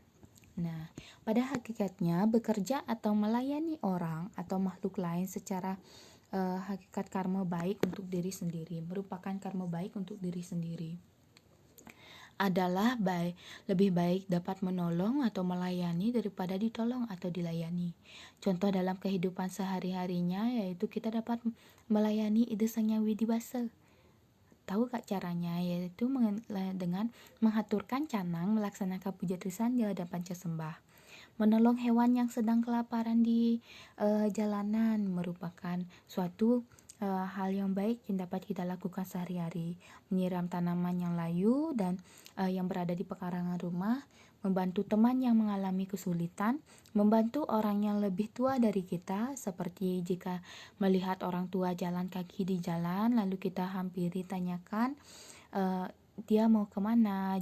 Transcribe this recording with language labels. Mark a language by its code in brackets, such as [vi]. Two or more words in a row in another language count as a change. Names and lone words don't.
[id] Nah, pada hakikatnya bekerja atau melayani orang atau makhluk lain secara hakikat karma baik untuk diri sendiri, merupakan karma baik untuk diri sendiri, adalah lebih baik dapat menolong atau melayani daripada ditolong atau dilayani. Contoh dalam kehidupan sehari-harinya yaitu kita dapat melayani ide Sang Hyang Widiwasa. Tahu gak caranya? Yaitu dengan menghaturkan canang, melaksanakan puja trisandya dan pancasembah. Menolong hewan yang sedang kelaparan di jalanan merupakan suatu hal yang baik yang dapat kita lakukan sehari-hari. Menyiram tanaman yang layu dan yang berada di pekarangan rumah, membantu teman yang mengalami kesulitan, membantu orang yang lebih tua dari kita, seperti jika melihat orang tua jalan kaki di jalan, lalu kita hampiri tanyakan dia mau kemana.